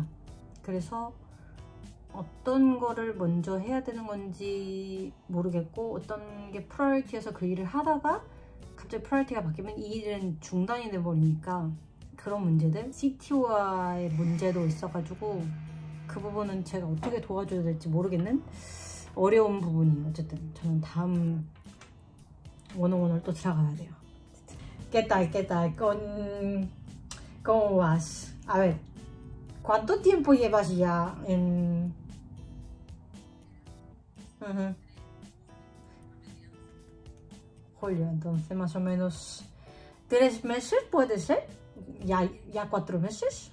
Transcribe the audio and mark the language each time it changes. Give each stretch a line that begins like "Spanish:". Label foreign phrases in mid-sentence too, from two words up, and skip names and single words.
Korean: 그래서 어떤 거를 먼저 해야 되는 건지 모르겠고 어떤 게 프라이어티여서 그 일을 하다가 갑자기 프라이어티가 바뀌면 이 일은 중단이 돼버리니까 그런 문제들, CTO와의 문제도 있어가지고 그 부분은 제가 어떻게 도와줘야 될지 모르겠는 어려운 부분이에요. 어쨌든 저는 다음 101을 또 들어가야 돼요.
Spanish: ¿Qué tal? ¿Cómo vas? A ver, ¿cuánto tiempo llevas ya en...? Julio, entonces más o menos 3 meses puede ser, ya 4 meses.